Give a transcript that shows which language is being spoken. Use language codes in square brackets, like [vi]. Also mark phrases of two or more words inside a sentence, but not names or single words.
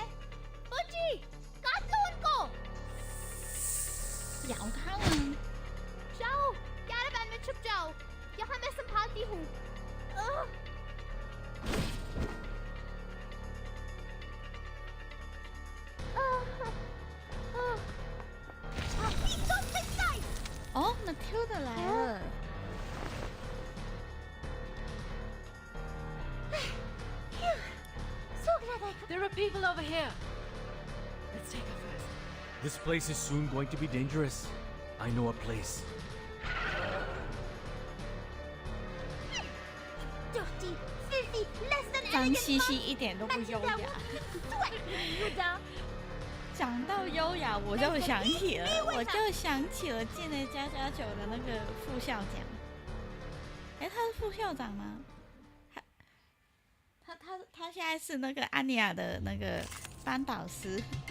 [hi] बुच्ची, काट लो उनको। [zh] 咬他了。 [hi] जाओ, कैरावैन में छुप जाओ। यहाँ मैं संभालती हूँ। [zh] 哦，Matilda 来了。 [en] There are people over here. Let's take her first. This place is soon going to be dangerous. I know a place. Dirty, filthy, less than [zh] 脏兮兮，一点都不优雅。讲到优雅，我就想起了进了家家酒的那个副校长。哎，他是副校长吗？他现在是那个安妮亚的那个班导师。